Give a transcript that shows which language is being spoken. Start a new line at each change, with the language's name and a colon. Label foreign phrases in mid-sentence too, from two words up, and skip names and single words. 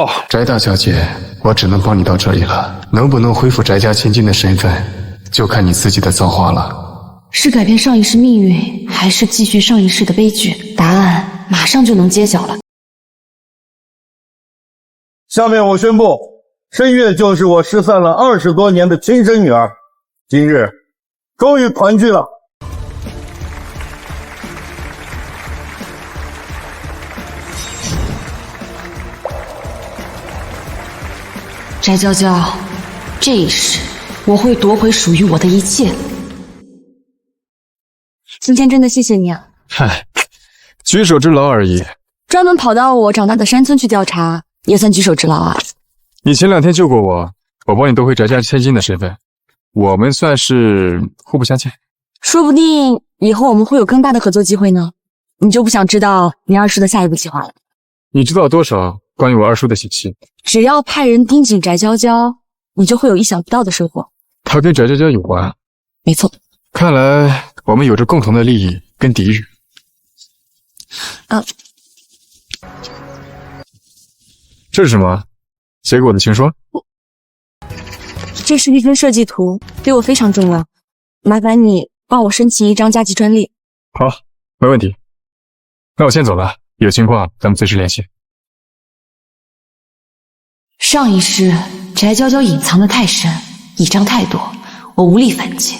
Chinese: 翟大小姐，我只能幫你到這裡了，能不能恢復翟家千金的身份，就看你自己的造化了。是改變上一世命運，還是繼續上一世的悲劇？答案馬上就能揭曉了。下面我宣布，声月就是我失散了20多年的親生女兒，今日終於團聚了。翟嬌嬌，這一世我會奪回屬於我的一切。今天真的謝謝你啊！嗨，舉手之勞而已。專門跑到我長大的山村去調查，也算舉手之勞啊。你前2天救過我，我幫你奪回翟家千金的身份， 我们算是互不相欠。说不定以后我们会有更大的合作机会呢。你就不想知道你二叔的下一步计划了？你知道多少关于我二叔的信息？只要派人盯紧翟娇娇，你就会有意想不到的收获。他跟翟娇娇有关？没错。看来我们有着共同的利益跟敌人。这是什么？写给我的情书？这是一份设計圖，對我非常重要，麻煩你幫我申請一張加急專利。好，沒問題。那我先走了，有情況咱們隨時聯繫。上一世翟嬌嬌隱藏得太深，倚仗太多，我無力反擊。